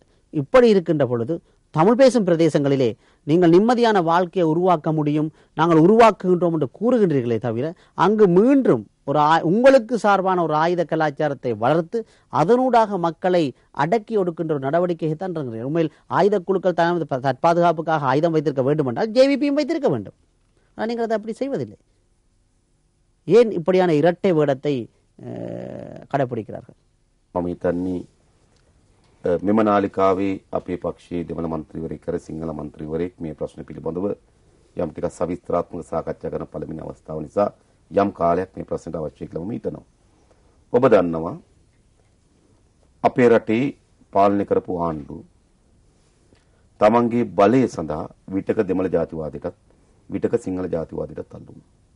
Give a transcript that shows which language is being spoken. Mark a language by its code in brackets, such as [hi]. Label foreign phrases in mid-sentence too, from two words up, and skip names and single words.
[ta] இப்படி இருக்கின்ற பொழுது தமிழ் பேசும் பிரதேசங்களிலே நீங்கள் நிம்மதியான வாழ்க்கையை உருவாக்க முடியும், நாங்கள் உருவாக்குகின்றோம் என்று கூறுகின்றீர்களே தவிர அங்கு மீண்டும் ஒரு உங்களுக்கு சார்பான ஒரு ஆயுத கலாச்சாரத்தை வளர்த்து அதனூடாக மக்களை அடக்கி ஒடுக்கின்ற ஒரு நடவடிக்கையை தான் இருக்கிறீர்கள். உண்மையில் ஆயுத குழுக்கள் தற்பாதுகாப்புக்காக ஆயுதம் வைத்திருக்க வேண்டும் என்றால் ஜேவிபியும் வைத்திருக்க வேண்டும். ஆனால் நீங்கள் அதை அப்படி செய்வதில்லை. ஏன் இப்படியான இரட்டை வேடத்தை கடைபிடிக்கிறார்கள்? [si] මෙම නාලිකාවේ අපේ පක්ෂයේ දෙමළ මන්ත්‍රීවරයෙක් කර සිංහල මන්ත්‍රීවරයෙක් මේ ප්‍රශ්න පිළිබඳව යම් ටිකක් සවිස්තරාත්මක සාකච්ඡා කරන පළවෙනි අවස්ථාව නිසා යම් කාලයක් මේ ප්‍රශ්නට අවශ්‍ය කියලා මම හිතනවා. ඔබ දන්නවා අපේ රටේ පාලනය කරපු ආණ්ඩුව තමන්ගේ බලය සඳහා විටක දෙමළ ජාතිවාදයටත් විටක සිංහල ජාතිවාදයටත් අල්ලු වුණා.